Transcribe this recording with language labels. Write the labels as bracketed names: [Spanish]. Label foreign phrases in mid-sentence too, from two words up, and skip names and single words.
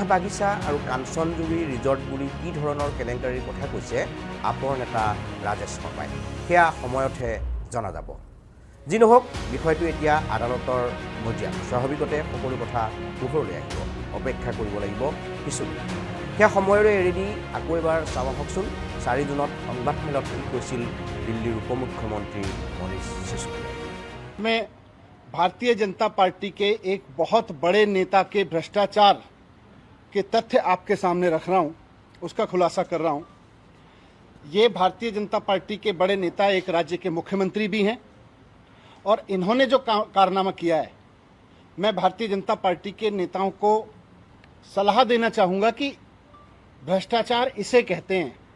[Assamese] বাগিচা আৰু কাঞ্চনজুৰি ৰিজৰ্ট বুলি কি ধৰণৰ কেলেংকাৰীৰ কথা কৈছে আপৰ নেতা ৰাজেশ শৰ্মাই সেয়া সময়তহে জনা যাব যি নহওক বিষয়টো এতিয়া আদালতৰ মজিয়াত স্বাভাৱিকতে সকলো কথা পোহৰলৈ আহিব অপেক্ষা কৰিব লাগিব কিছুদিন সেয়া সময়লৈ এৰি দি আকৌ এবাৰ চাওঁ আহকচোন 4 জুনত সংবাদমেলত কি কৈছিল দিল্লীৰ উপমুখ্যমন্ত্ৰী মনীষ সিসোদিয়া [Hindi] मैं भारतीय जनता पार्टी के एक बहुत बड़े नेता के भ्रष्टाचार के तथ्य आपके सामने रख रहा हूं उसका खुलासा कर रहा हूं ये भारतीय जनता पार्टी के बड़े नेता एक राज्य के मुख्यमंत्री भी हैं और इन्होंने जो कारनामा किया है मैं भारतीय जनता पार्टी के नेताओं को सलाह देना चाहूँगा कि भ्रष्टाचार इसे कहते हैं